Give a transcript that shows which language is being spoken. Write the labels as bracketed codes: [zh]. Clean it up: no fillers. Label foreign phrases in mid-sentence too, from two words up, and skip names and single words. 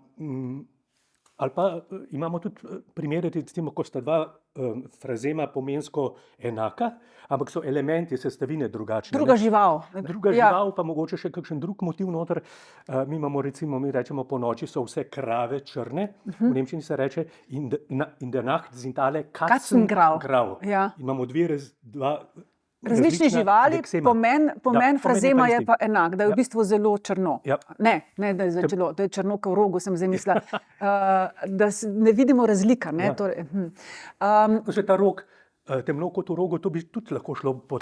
[sl] Je pa Ali pa imamo tudi primere, recimo, ko sta dva frazema pomensko enaka, ampak so elementi sestavine drugačni. Druga žival. Druga žival, pa mogoče še kakšen drug motiv noter. Mi imamo recimo, mi rečemo po noči so vse krave črne, v nemščini se reče [de] in der Nacht sind alle Katzengrau. Ja. [sl] Imamo dva različne živali, pomen frazema je pa enak, da je v bistvu zelo črno. Ja. Ne, da je črno kot v rogu, sem zdaj mislila. Da ne vidimo razlika. Ne? Ja. Torej, Ko se ta rog, temno kot v rogu, to bi tudi lahko šlo pod...